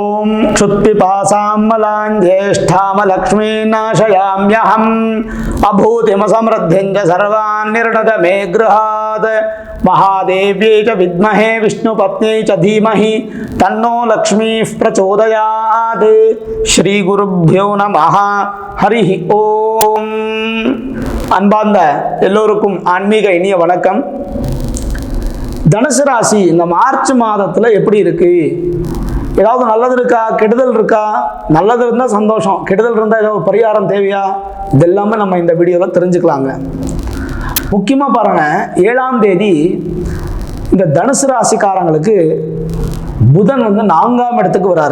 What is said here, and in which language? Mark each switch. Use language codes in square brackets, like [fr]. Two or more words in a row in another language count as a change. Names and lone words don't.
[sa] ॐ क्षुत्पिपासामलां ज्येष्ठामलक्ष्मीनाशयाम्यहम् अभूतिमसमृद्धिञ्च सर्वान् निर्णुद मे गृहात् महादेव्यै च विद्महे विष्णुपत्न्यै च धीमहि तन्नो लक्ष्मीः प्रचोदयात् श्री गुरुभ्यो नमः हरि ओम [ta] அன்பார்ந்த எல்லோருக்கும் ஆன்மீக இனிய வணக்கம். தனுசு ராசி இந்த மார்ச் மாதத்துல எப்படி இருக்கு? ஏதாவது நல்லது இருக்கா, கெடுதல் இருக்கா? நல்லது இருந்தால் சந்தோஷம், கெடுதல் இருந்தால் ஏதாவது பரிகாரம் தேவையா? இதெல்லாமே நம்ம இந்த வீடியோவில் தெரிஞ்சுக்கலாங்க. முக்கியமாக பாருங்க, 7ஆம் தேதி இந்த தனுசு ராசிக்காரங்களுக்கு புதன் 4ஆம் இடத்துக்கு வராரு.